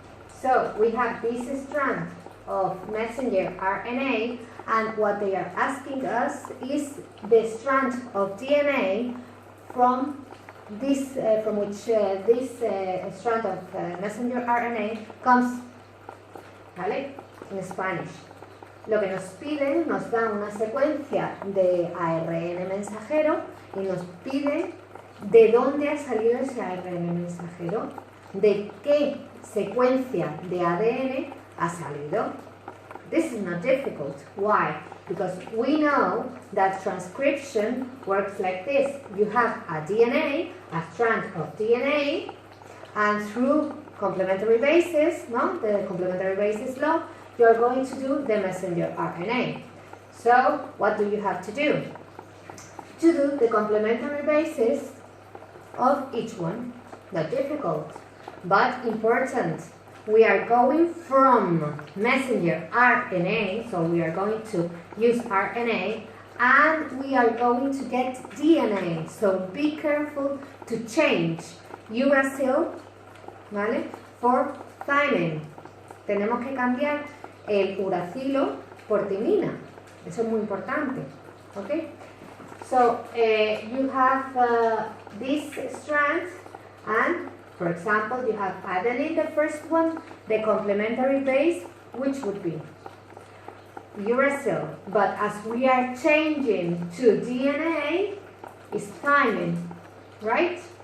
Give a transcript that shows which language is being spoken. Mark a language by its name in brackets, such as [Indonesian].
[English] So we have this strand of messenger RNA, and what they are asking us is the strand of DNA from this, from which this strand of messenger RNA comes, ¿vale? [Spanish] En Spanish. Lo que nos piden, nos da una secuencia de ARN mensajero y nos pide de dónde ha salido ese ARN mensajero, de qué secuencia de ADN ha salido. [English] This is not difficult. Why? Because we know that transcription works like this. You have a DNA, a strand of DNA, and through complementary bases, the complementary bases law, you are going to do the messenger RNA. So, what do you have to do? To do the complementary bases of each one. Not difficult, but important. We are going from messenger RNA, so we are going to use RNA, and we are going to get DNA. So be careful to change uracil, ¿vale? For thymine. [Spanish] Tenemos que cambiar el uracilo por timina. Eso es muy importante. Okay? [English] So you have this strand, and for example, you have adenine, the first one, the complementary base, which would be uracil. But as we are changing to DNA, is thymine, right?